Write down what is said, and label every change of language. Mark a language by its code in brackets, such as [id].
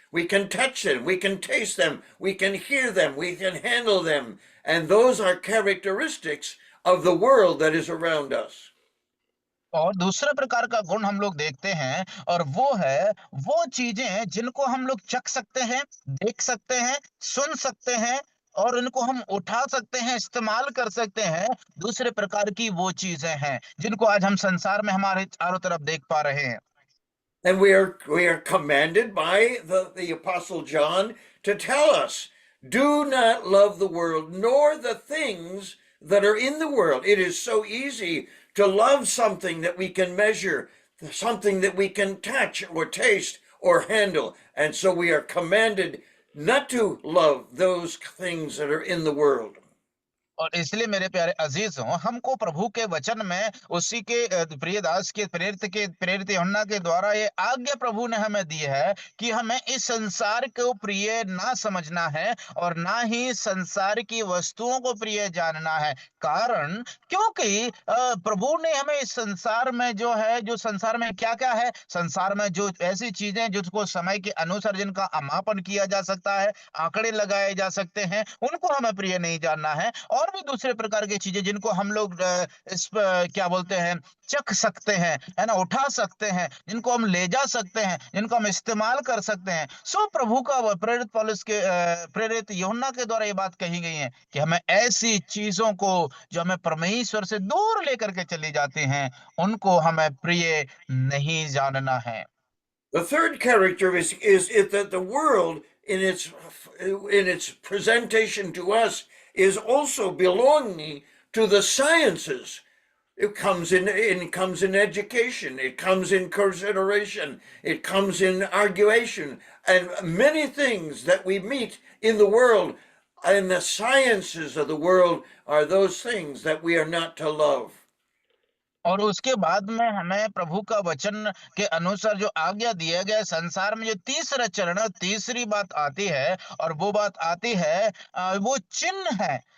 [en] We can touch them, we can taste them, we can hear them, we can handle them, and those are characteristics of the world that is around us. [hi] और दूसरे प्रकार का गुण हम लोग देखते हैं, और वो है वो चीजें जिनको हम लोग चख सकते हैं, देख सकते हैं, सुन सकते हैं, और इनको हम उठा सकते हैं, इस्तेमाल कर सकते हैं। दूसरे प्रकार की वो चीजें हैं जिनको आज हम संसार में हमारे चारों तरफ देख पा रहे हैं। [en] And we are commanded by the Apostle John to tell us, do not love the world, nor the things that are in the world. It is so easy to love something that we can measure, something that we can touch or taste or handle. And so we are commanded not to love those things that are in the world. [hi] और इसलिए मेरे प्यारे अजीजों, हमको प्रभु के वचन में उसी के प्रिय दास के प्रेरित यूहन्ना के द्वारा ये आज्ञा प्रभु ने हमें दी है कि हमें इस संसार को प्रिय ना समझना है और ना ही संसार की वस्तुओं को प्रिय जानना है। कारण क्योंकि प्रभु ने हमें इस संसार में जो है, जो संसार में क्या क्या है, संसार में जो ऐसी चीजें जिसको समय के अनुसार जिनका मापन किया जा सकता है, आंकड़े लगाए जा सकते हैं, उनको हमें प्रिय नहीं जानना है। और भी दूसरे प्रकार की चीजें जिनको हम लोग क्या बोलते हैं, चख सकते हैं, है ना, उठा सकते हैं, जिनको हम ले जा सकते हैं, जिनको हम इस्तेमाल कर सकते हैं। सो प्रभु का प्रेरित पौलुस के प्रेरित यूहन्ना के द्वारा ये बात कही गई है कि हमें ऐसी चीजों को जो हमें परमेश्वर से दूर लेकर के चली जाती हैं, उनको हमें प्रिय नहीं जानना है। [en] The third character is that the world in its presentation to us is also belonging to the sciences. It comes in education, it comes in consideration, it comes in arguation, and many things that we meet in the world, and the sciences of the world are those things that we are not to love. [hi] और उसके बाद में हमें प्रभु का वचन के अनुसार जो आज्ञा दिया गया है, संसार में जो तीसरा चरण है, तीसरी बात आती है, और वो बात आती है वो चिन्ह है।